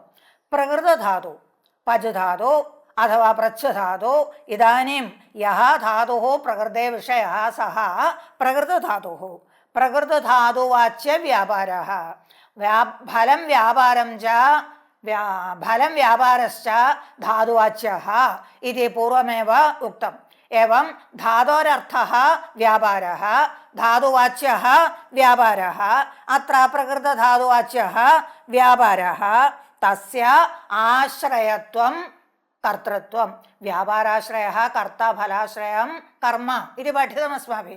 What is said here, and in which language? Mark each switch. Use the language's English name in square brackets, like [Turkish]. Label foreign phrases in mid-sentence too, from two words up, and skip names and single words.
[Sanskrit] പ്രകൃതധാതു പജ്ധാതു അഥവാ പ്രച്ഛധാതു ഇദാനീം യഹ ധാതുഃ പ്രകൃതേ വിഷയഃ സഹ പ്രകൃതധാതുഃ. പ്രകൃതധാതുവാച്യ വ്യാപാരഃ ഫലം വ്യാപാരം ച ഫലം വ്യാപാരശ്ച ധാതുവാച്യഃ ഇതി പൂർവമേവ ഉക്തം. एवं धातोरर्थः व्यापारः धातुवाच्यः व्यापारः अत्र प्रकृतधातुवाच्यः व्यापारः तस्य आश्रयत्वं कर्तृत्वं व्यापाराश्रयः कर्ता फलाश्रयं कर्म इति पठितमस्माभिः.